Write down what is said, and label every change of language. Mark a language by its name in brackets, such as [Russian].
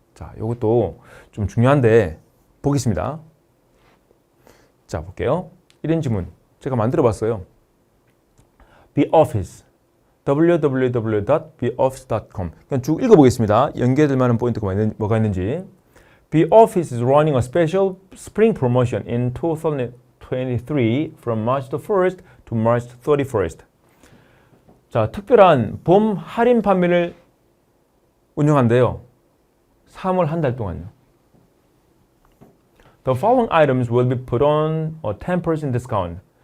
[Korean] 자, 이것도 좀 중요한데 보겠습니다. 자, 볼게요. 이런 지문 제가 만들어 봤어요. [English] The Office. www.theoffice.com. [Korean] 그냥 쭉 읽어보겠습니다. 연계될 만한 포인트가 뭐가 있는지. [English] The Office is running a special spring promotion in 2023 from March the 1st to March 31st. [Korean] 자, 특별한 봄 할인 판매를 운영한대요. 3월 한 달 동안요. [English] The following items will be put on a 10% discount.